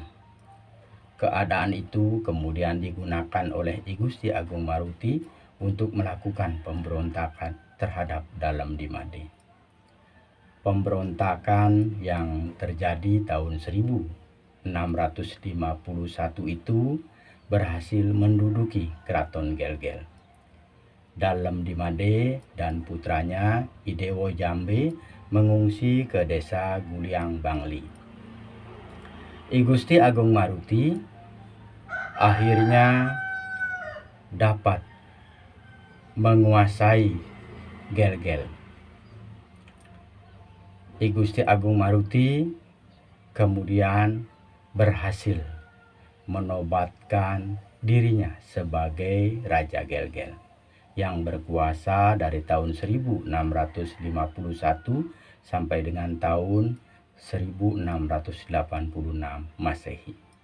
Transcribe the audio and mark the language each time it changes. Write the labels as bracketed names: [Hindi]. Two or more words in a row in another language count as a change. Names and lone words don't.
[Indonesian] Keadaan itu kemudian digunakan oleh I Gusti Agung Maruti untuk melakukan pemberontakan terhadap Dalam Dimade. Pemberontakan yang terjadi tahun 1651 itu berhasil menduduki Keraton Gelgel. Dalam Dimade dan putranya Idewo Jambe mengungsi ke desa Guliang Bangli. I Gusti Agung Maruti akhirnya dapat menguasai Gelgel. I Gusti Agung Maruti kemudian berhasil menobatkan dirinya sebagai Raja Gelgel yang berkuasa dari tahun 1651 sampai dengan tahun 1686 Masehi.